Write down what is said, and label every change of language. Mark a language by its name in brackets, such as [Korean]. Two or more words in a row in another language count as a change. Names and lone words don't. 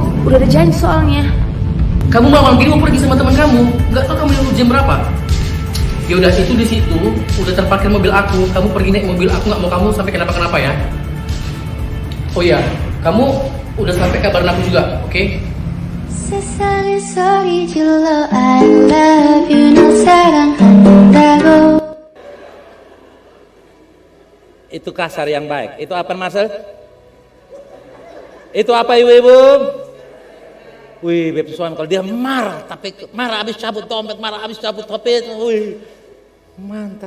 [Indonesian] Udah ada janji soalnya. Kamu malam gini mau pergi sama teman kamu? Gak tau kamu yang jam berapa? Ya udah, itu di situ udah terparkir mobil aku. Kamu pergi naik mobil aku, nggak mau kamu sampai kenapa-kenapa ya. Oh iya, kamu udah sampai kabarin aku juga, oke? [Korean] 세상에 소리 질러 [English] I love you [Korean] 너 사랑한다고. [Indonesian] Itu kasar yang baik. Itu apa Marcel? Itu apa ibu-ibu? Wih, beb suami kalau dia marah, tapi marah habis cabut dompet, marah habis cabut HP, wih, mantap.